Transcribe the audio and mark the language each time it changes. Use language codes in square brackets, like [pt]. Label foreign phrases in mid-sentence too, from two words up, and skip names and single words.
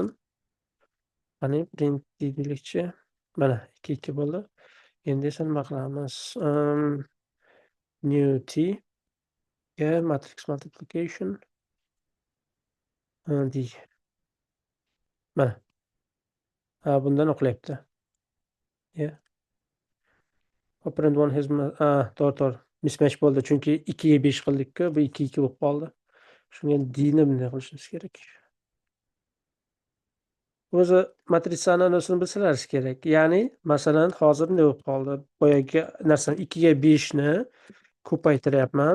[uz] Qani print deylikchi. Mana 2 bo'ldi. Endi esa nima qilamiz? New t ga [en] matrix multiplication [uz] d. Mana. Bundan o'qilyapti. [en] Operand one has to'g'ri. [uz] Mismatch bo'ldi, chunki 2 ga 5 qildik-ku, bu 2 bo'lib qoldi. Shunga d ni bunday qilishimiz kerak. O'zi matritsani anasini bilsalaringiz kerak. Ya'ni, masalan, hozir bunday bo'lib qoldi. Boyagi narsani 2 ga 5 ni ko'paytiryapman.